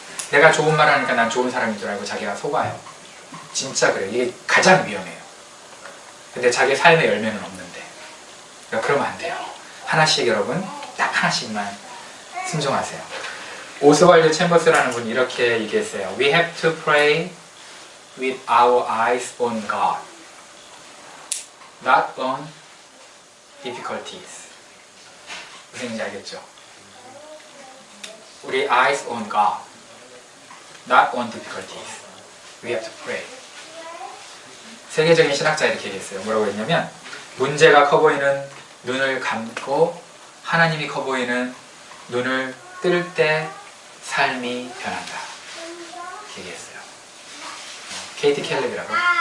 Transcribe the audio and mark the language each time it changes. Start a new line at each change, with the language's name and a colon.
Korean: 내가 좋은 말 하니까 난 좋은 사람인 줄 알고 자기가 속아요. 진짜 그래요. 이게 가장 위험해요. 근데 자기 삶의 열매는 없는데. 그러니까 그러면 안 돼요. 하나씩 여러분, 딱 하나씩만 순종하세요. 오스왈드 챔버스라는 분이 이렇게 얘기했어요.
English: We have to pray with our eyes on God, not on difficulties.
Korean: 무슨 얘기인지 알겠죠? 우리
English: eyes on God, not on difficulties. We have to pray.
Korean: 세계적인 신학자 이렇게 얘기했어요. 뭐라고 했냐면, 문제가 커 보이는 눈을 감고 하나님이 커 보이는 눈을 뜰 때 삶이 변한다. 이렇게 얘기했어요. 케이티 켈렉이라고.